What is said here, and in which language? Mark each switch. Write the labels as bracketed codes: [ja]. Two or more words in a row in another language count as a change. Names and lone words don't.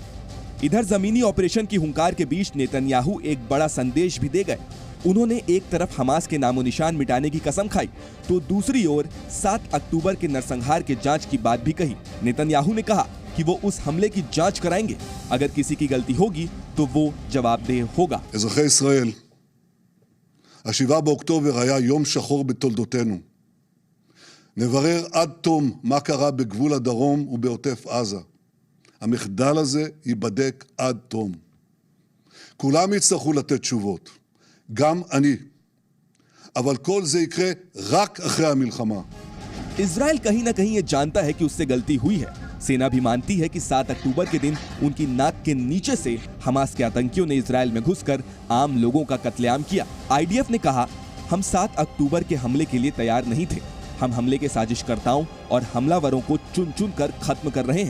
[hi] इधर जमीनी ऑपरेशन की हुंकार के बीच नेतन्याहू एक बड़ा संदेश भी दे गए। उन्होंने एक तरफ हमास के नामो निशान मिटाने की कसम खाई, तो दूसरी ओर 7 अक्टूबर के नरसंहार के जांच की बात भी कही। नेतन्याहू ने कहा कि वो उस हमले की जांच कराएंगे। अगर किसी की गलती होगी तो वो जवाबदेह होगा। [he] אזרחי ישראל, 7 באוקטובר היה יום שחור בתולדותינו. נברר עד תום מה קרה בגבול הדרום ובעוטף עזה. המחדל הזה ייבדק עד תום. כולם יצטרכו לתת תשובות. גם אני. אבל כל זה יקרה רק אחרי המלחמה. [hi] इजराइल कहीं ना कहीं ये जानता है कि उससे गलती हुई है। सेना भी मानती है कि 7 अक्टूबर के दिन उनकी नाक के नीचे से हमास के आतंकियों ने इजराइल में घुसकर आम लोगों का कत्लेआम किया। आईडीएफ ने कहा, हम 7 अक्टूबर के हमले के लिए तैयार नहीं थे। हम हमले के साजिशकर्ताओं और हमलावरों को चुन चुन कर खत्म कर रहे हैं।